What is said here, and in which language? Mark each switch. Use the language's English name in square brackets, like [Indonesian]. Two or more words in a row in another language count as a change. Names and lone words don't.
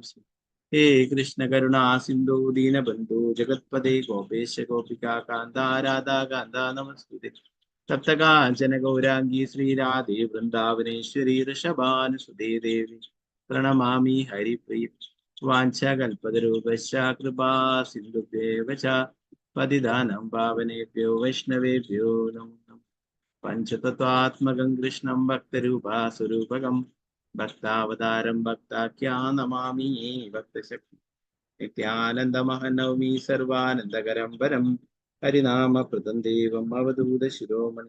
[Sanskrit] ഹേ കൃഷ്ണ കരുണാ സിന്ധു ദീനബന്ധു ജഗത്പദേ ഗോപേശ ഗോപികാ കാന്ത രാധാ കാന്ത നമസ്തുതേ. സപ്തകാഞ്ചന ഗൗരാംഗീ ശ്രീരാധേ വൃന്ദാവനേശ്വരി ഋഷഭാനുസുതേ ദേവി പ്രണമാമി ഹരിപ്രിയ. വാഞ്ചകൽപതരൂപശ്ച കൃപാ സിന്ധുഭ്യേവ ച പതിതാനം പാവനേഭ്യോ വൈഷ്ണവേഭ്യോ നമോ നമഃ. പഞ്ചതത്വാത്മകം കൃഷ്ണം ഭക്തരൂപാസ്വരൂപകം ഭക്താവതാരം ഭക്താഖ്യാ നമാമി ഭക്തശക്തി. നിത്യാനന്ദമഹനൗമി സർവാനന്ദകരം പരം ഹരിനാമപ്രദം ദേവം അവധൂത ശിരോമണി.